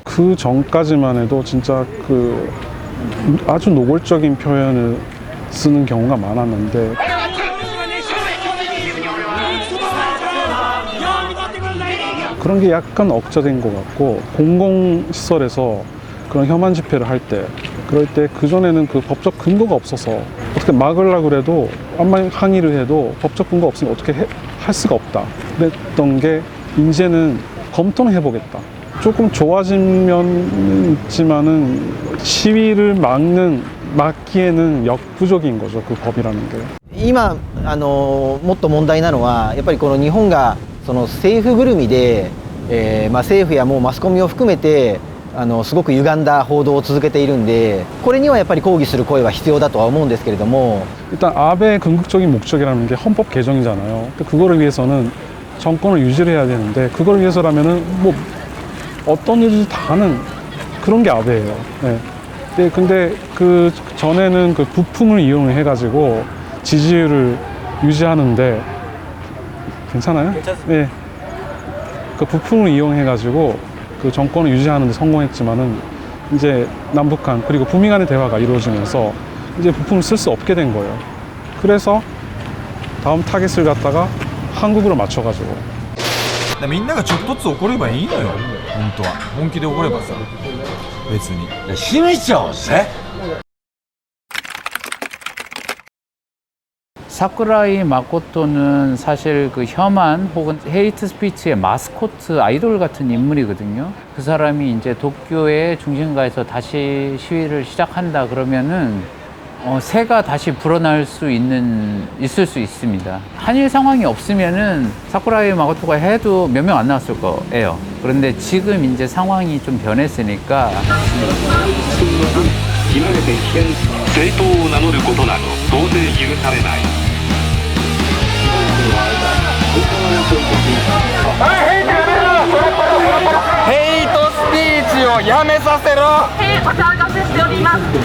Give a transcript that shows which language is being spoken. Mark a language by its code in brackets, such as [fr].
[ko] 그 전까지만 해도 진짜 그 아주 노골적인 표현을 쓰는 경우가 많았는데 그런 게 약간 억제된 것 같고, 공공시설에서 그런 혐한 집회를 할 때, 그럴 때 그전에는 그 법적 근거가 없어서 어떻게 막으려고 해도, 암만 항의를 해도 법적 근거 없으면 어떻게 할 수가 없다 그랬던 게 이제는 검토는 해보겠다. 조금 좋아진 면은 있지만은 시위를 막기에는 역부족인 거죠, 그 법이라는 게. [ja] 今もっと問題なのはやっぱりこの日本がその政府ぐるみで、政府やもうマスコミを含めてすごく歪んだ報道を続けているんで、これにはやっぱり抗議する声は必要だとは思うんですけれども、 [ko] 일단 아베의 궁극적인 목적이라는 게 헌법 개정이잖아요. 그거를 위해서는 정권을 유지를 해야 되는데, 그걸 위해서라면은 뭐 어떤 일을 다 하는 그런 게 아베예요. 네. 근데 그 전에는 그 부품을 이용해 가지고 지지율을 유지하는데, 괜찮아요? 네. 그 부품을 이용해 가지고 그 정권을 유지하는 데 성공했지만은 이제 남북한 그리고 북미 간의 대화가 이루어지면서 이제 부품을 쓸 수 없게 된 거예요. 그래서 다음 타겟을 갖다가 한국으로 맞춰가지고. [ja] みんながちょっとずつ怒ればいいのよ。本当は本気で怒ればさ、別に閉めちゃおうぜ。 [ko] 사쿠라이 마코토는 사실 그 혐한 혹은 헤이트 스피치의 마스코트 아이돌 같은 인물이거든요. 그 사람이 이제 도쿄의 중심가에서 다시 시위를 시작한다 그러면은 새가 다시 불어날 수 있을 수 있습니다. 한일 상황이 없으면은 사쿠라이 마코토가 해도 몇 명 안 나왔을 거예요. 그런데 지금 이제 상황이 좀 변했으니까. [ja] 極めて危険、正当を名乗ることなど到底許されない。ヘイトスピーチをやめさせろ。お騒がせしております。